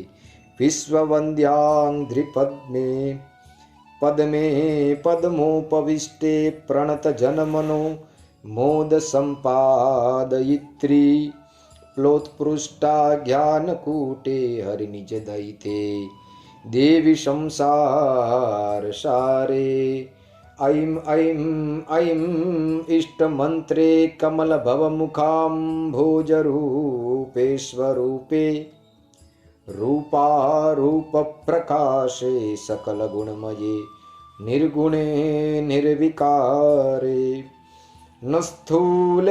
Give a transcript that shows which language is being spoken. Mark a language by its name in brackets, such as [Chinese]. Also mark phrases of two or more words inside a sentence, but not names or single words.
[Sanskrit] વિશ્વવંદ્યાંઘ્રિપદ્મે પદ્મે પદ્મોપવિષ્ટે પ્રણત જનમનો મોદ સંપાદયિત્રી પ્લોત્પૃષ્ટા જ્ઞાનકૂટે હરિનિજ દયિતે દેવી સંસાર સારે. ऐं ऐं ऐं इष्टमन्त्रे कमलभवमुखाम्भोजरूपे स्वरूपे रूपारूपप्रकाशे सकलगुणमये निर्गुणे निर्विकारे न स्थूले